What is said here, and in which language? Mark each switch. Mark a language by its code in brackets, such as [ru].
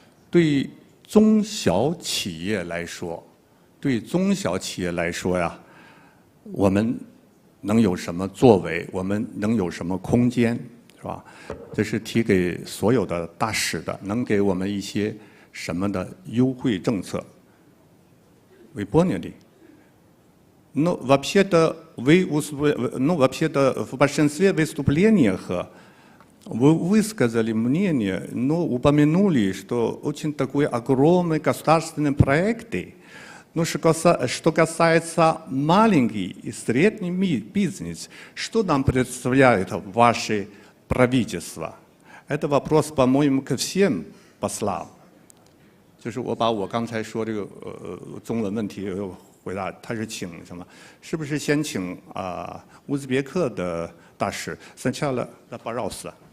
[zh] 对中小企业来说，呀，我们能有什么作为？我们能有什么空间？是吧？这是提给所有的大使的，能给我们一些什么的优惠政策？ [ru] Вы поняли? Ну, вообще-то, в большинстве выступлениях вы высказали мнение, но упомянули, что очень такой огромный государственный проект. Но что касается маленький и средний бизнес, что нам представляет ваши правительство. Это вопрос, по-моему, ко всем послам. [zh] 就是我把我刚才说这个中文问题回答，他是请什么？是不是先请乌兹别克的大使？ [ru] Сначала пожалуйста.